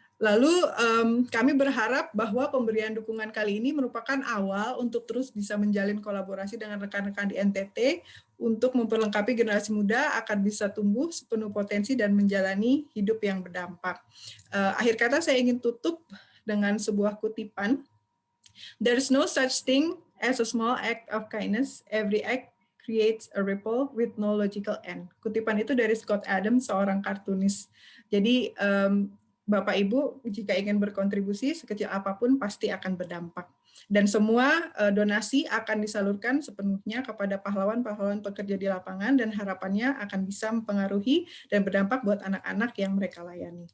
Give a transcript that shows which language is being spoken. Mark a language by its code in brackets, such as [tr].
[id] Lalu kami berharap bahwa pemberian dukungan kali ini merupakan awal untuk terus bisa menjalin kolaborasi dengan rekan-rekan di NTT untuk memperlengkapi generasi muda akan bisa tumbuh sepenuh potensi dan menjalani hidup yang berdampak. Akhir kata saya ingin tutup dengan sebuah kutipan. [en] There's no such thing as a small act of kindness. Every act creates a ripple with no logical end. [id] Kutipan itu dari Scott Adams, seorang kartunis. Jadi Bapak Ibu jika ingin berkontribusi sekecil apapun pasti akan berdampak. Dan semua donasi akan disalurkan sepenuhnya kepada pahlawan-pahlawan pekerja di lapangan dan harapannya akan bisa mempengaruhi dan berdampak buat anak-anak yang mereka layani.